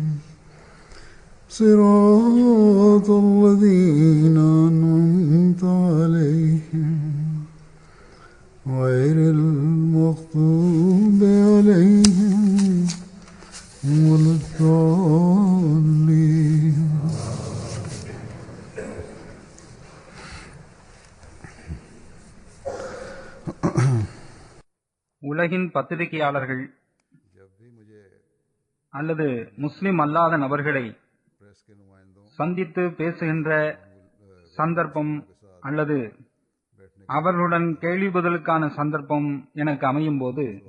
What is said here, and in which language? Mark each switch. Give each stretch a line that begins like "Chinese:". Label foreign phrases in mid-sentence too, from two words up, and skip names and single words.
Arabic: صراط الذين أنعمت عليهم غير المغضوب عليهم ولا الضالين.
Tamil: உலகின் பத்திரிகையாளர்கள் அல்லது முஸ்லிம் அல்லாத நபர்களை சந்தித்து பேசுகின்ற சந்தர்ப்பம் அல்லது அவர்களுடன் கேள்வி பதிலுக்கான சந்தர்ப்பம் எனக்கு அமையும் போது